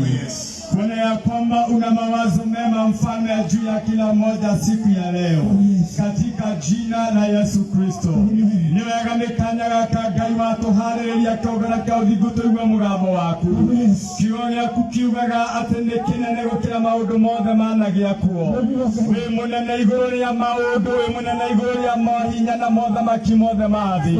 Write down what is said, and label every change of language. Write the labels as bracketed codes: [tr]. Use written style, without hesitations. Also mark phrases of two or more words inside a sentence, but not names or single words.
[sw] Tuone ya kwamba una mawazo mema Mfalme juu ya kila mmoja siku ya leo, katika jina la Yesu Kristo. [ki] Ni wega nĩ kanya gaka Ngai watuharĩrĩria kĩũngano kĩa ũthingu tũigue mũgambo waku. Kiugo gĩaku kiugaga atĩ nĩ kĩnene gũkĩra maũndũ mothe managĩa kuo. Wĩ mũnene igũrũ rĩa maũndũ, wĩ mũnene igũrũ rĩa mahinya na mothamaki mothe ma thĩ.